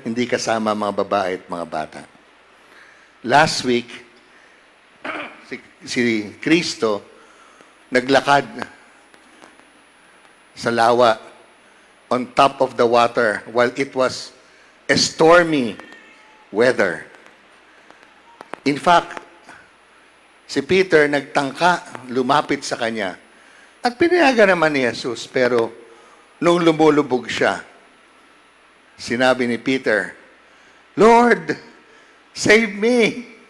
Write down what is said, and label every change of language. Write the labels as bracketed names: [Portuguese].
[Filipino] Hindi kasama mga babae at mga bata. [English] Last week, [Filipino] si Kristo naglakad sa lawa [English] on top of the water while it was a stormy weather. [Filipino] In fact, si Peter nagtangka, lumapit sa kanya. At pinayagan naman ni Jesus, pero nung lumulubog siya, sinabi ni Peter, [English] "Lord, save me."